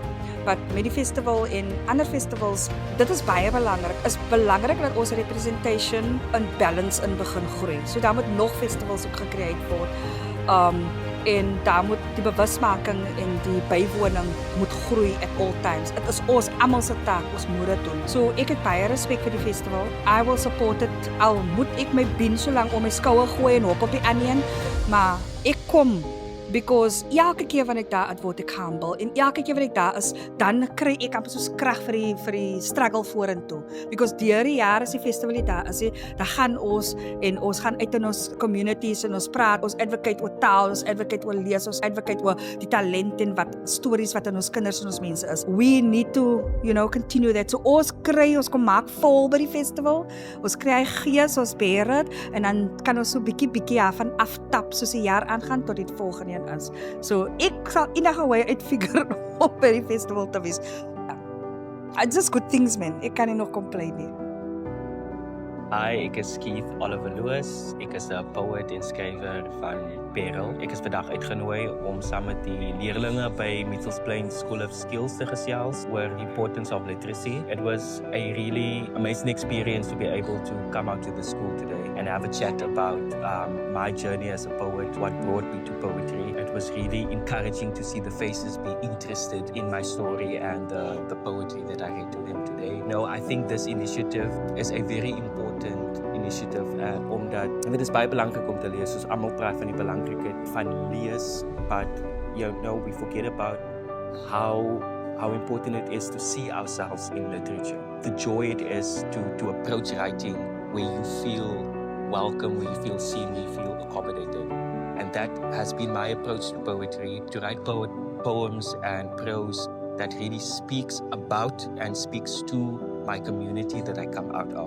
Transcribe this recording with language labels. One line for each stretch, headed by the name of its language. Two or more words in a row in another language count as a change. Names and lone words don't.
Afrikaans: Wat met die festival en ander festivals, dit is baie belangrik. Is belangrik dat ons representation in balance in begin groei. So daar moet nog festivals ook gecreëerd word. En daar moet die bewusmaking en die bywoning moet groei
English: at all times.
Afrikaans: Dit is ons almal se taak, ons moet dit doen. So ek het baie respek vir die festival.
English: I will support it.
Afrikaans: Al moet ek my bin so lank om my skouer gooi en hop op die ander een, maar ek kom. Because elke keer wanneer ek daar is, word ek humble. En elke keer wanneer ek daar is, dan kry ek amper soos krag vir die struggle vorentoe. Because deur die jare as die festival daar is, dan gaan ons en ons gaan uit in ons communities en ons praat, ons advocate oor taal, ons advocate oor lees, ons advocate oor die talent en wat stories wat in ons kinders en ons mense is.
English: We need to, continue that.
Afrikaans: So ons kom maak vol by die festival. Ons kry gees, ons beheer dit en dan kan ons so bietjie van aftap soos die jaar aangaan tot die volgende is. So ek sal enige way uitfigure om by die festival te wees.
English: It's just good things, man.
Afrikaans: Ek kan nie nog complain nie. Hi, ek is Keith Oliver Lewis. Ek is 'n poet en skrywer van Parel. Ek is vandag uitgenooi om saam met die leerlinge by Mitchells Plain School of Skills te gesels oor
English: the importance of literacy. It was a really amazing experience to be able to come out to the school today and have a chat about my journey as a poet, what brought me to poetry. It was really encouraging to see the faces be interested in my story and the poetry that I read to them today. I think this initiative is a very important initiative
Afrikaans: omdat dit is baie belangrik om te lees, soos almal praat van die belangrikheid van lees,
English: but we forget about how important it is to see ourselves in literature. The joy it is to approach writing where you feel welcome, where you feel seen, where you feel accommodated. And that has been my approach to poetry, to write poems and prose that really speaks about and speaks to my community that I come out of.